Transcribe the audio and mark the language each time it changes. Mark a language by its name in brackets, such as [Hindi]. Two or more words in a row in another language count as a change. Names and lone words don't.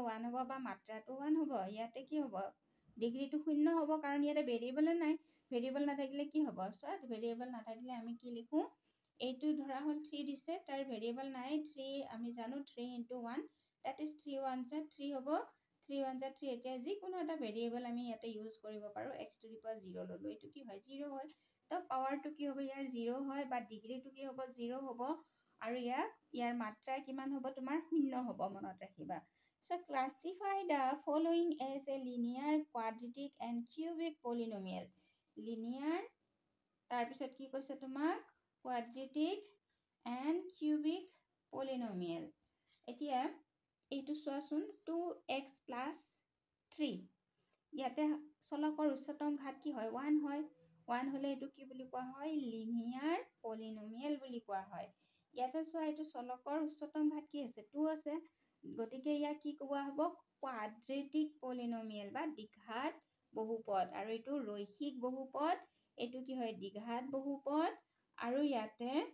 [Assamese] 1 হ'ব বা মাত্ৰাটো 1 হ'ব, ইয়াতে কি হ'ব ডিগ্ৰীটো 0 হ'ব কাৰণ ইয়াতে ভেৰিয়েবল নাই, ভেৰিয়েবল নাথাকিলে কি হ'ব চোৱা, ভেৰিয়েবল নাথাকিলে আমি কি লিখোঁ, এইটো ধৰা হ'ল 3 দিছে, তাৰ ভেৰিয়েবল নাই 3, আমি জানো 3 × 1 [English] that is [Assamese] 3 1 × 3 হ'ব, 3 1 × 3, এতিয়া যিকোনো এটা ভেৰিয়েবল আমি ইয়াতে ইউজ কৰিব পাৰোঁ, x⁻0 ল'লোঁ, এইটো কি হয় 0 হয়, তো পাৱাৰটো কি হ'ব ইয়াৰ 0 হয় বা ডিগ্ৰীটো কি হ'ব 0 হ'ব, আৰু ইয়াৰ মাত্ৰা কিমান হ'ব তোমাৰ 0 হ'ব, মনত ৰাখিবা। [English] So classify the following as a linear, quadratic and cubic polynomial. Linear, [Assamese] তাৰপিছত কি কৈছে তোমাক [English] quadratic and cubic polynomial. [Assamese] এতিয়া এইটো চোৱাচোন 2x + 3, ইয়াতে চলকৰ উচ্চতম ঘাত কি হয় 1 হয়, 1 হ'লে এইটো কি বুলি কোৱা হয় [English] linear polynomial [Assamese] বুলি কোৱা হয়। ইয়াতে চোৱা এইটো চলকৰ উচ্চতম ঘাত কি আছে 2 আছে, গতিকে ইয়াক কি কোৱা হ'ব [English] quadratic polynomial [Assamese] বা দ্বিঘাত বহুপদ, আৰু এইটো ৰৈখিক বহুপদ, এইটো কি হয় দ্বিঘাত বহুপদ, আৰু ইয়াতে